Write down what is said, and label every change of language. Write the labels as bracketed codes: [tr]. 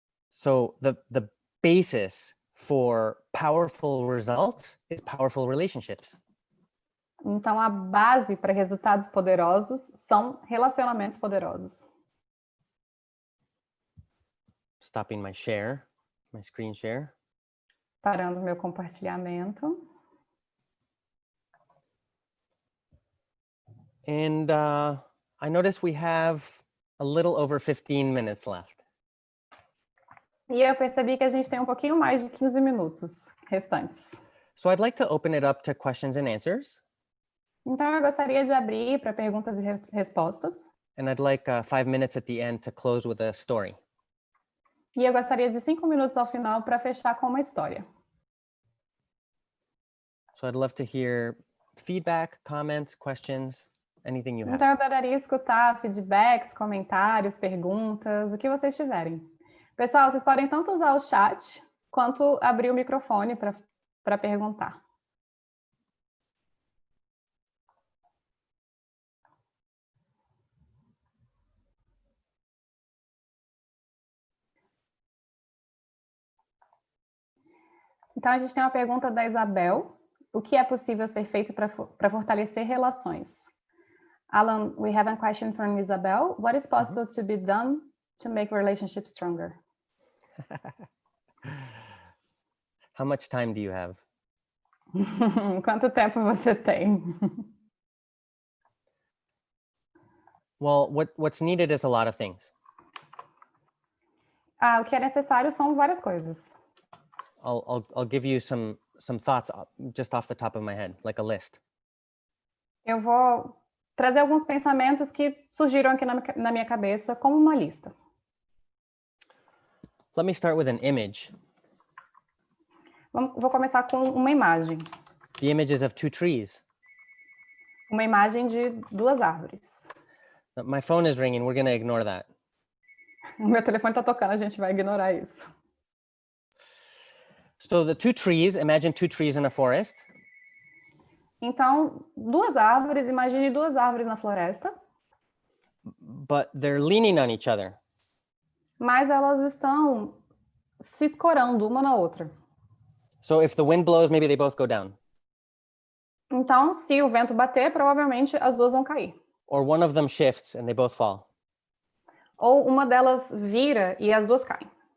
[en] So the basis for powerful results is powerful relationships. [pt] Então, a base para resultados poderosos são relacionamentos poderosos. [en] Stopping my share, my screen share. [pt] Parando meu compartilhamento. [en] And I notice we have a little over 15 minutes left. [pt] E eu percebi que a gente tem um pouquinho mais de 15 minutos restantes. [en] So I'd like to open it up to questions and answers. [pt] Então, eu gostaria de abrir para perguntas e respostas. [en] And I'd like 5 minutes at the end to close with a story. [pt] E eu gostaria de 5 minutos ao final para fechar com uma história. [en] So I'd love to hear feedback, comments, questions, anything you have. [pt] Então, eu adoraria escutar feedbacks, comentários, perguntas, o que vocês tiverem. Pessoal, vocês podem tanto usar o chat, quanto abrir o microfone para perguntar. Então, a gente tem uma pergunta da Isabel. O que é possível ser feito para fortalecer relações? [en] Alan, we have a question from Isabel. What is possible to be done to make relationships stronger? How much time do you have? [pt] Quanto tempo você tem? [en] Well, what's needed is a lot of things. [pt] O que é necessário são várias coisas. [en] I'll give you some thoughts just off the top of my head, like a list. [pt] Eu vou trazer alguns pensamentos que surgiram aqui na minha cabeça como uma lista. [en] Let me start with an image. [pt] Vou começar com uma imagem. [en] The images of 2 trees. [pt] Uma imagem de 2 árvores. [en] My phone is ringing. We're going to ignore that. [pt] O meu telefone está tocando, a gente vai ignorar isso. [en] So the 2 trees, imagine 2 trees in a forest. [pt] Então, 2 árvores, imagine 2 árvores na floresta. [en] But they're leaning on each other. [pt] Mas elas estão se escorando uma na outra. [en] So if the wind blows, maybe they both go down. [pt] Então, se o vento bater, provavelmente as duas vão cair. [en] Or one of them shifts and they both fall. [pt] Ou uma delas vira e as duas caem.